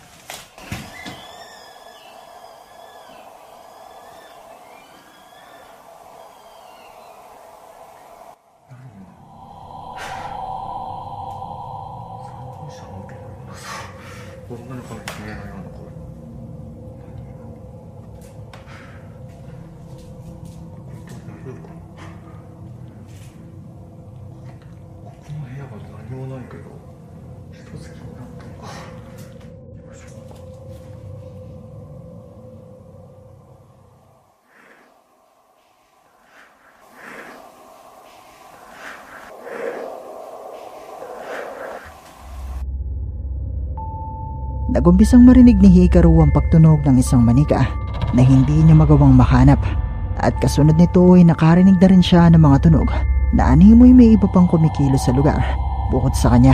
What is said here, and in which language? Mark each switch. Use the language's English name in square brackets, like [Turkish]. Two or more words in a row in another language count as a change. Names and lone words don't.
[Japanese] 三輪車の音のようなさ女の子の悲鳴のような声本当に大丈夫かなここの部屋は何もないけど一席になったのか行きましょうか [Filipino] Nagumpisang marinig ni Hikaru ang pagtunog ng isang manika na hindi niya magawang mahanap, at kasunod nito ay nakarinig na rin siya ng mga tunog na animoy may iba pang kumikilos sa lugar bukod sa kanya.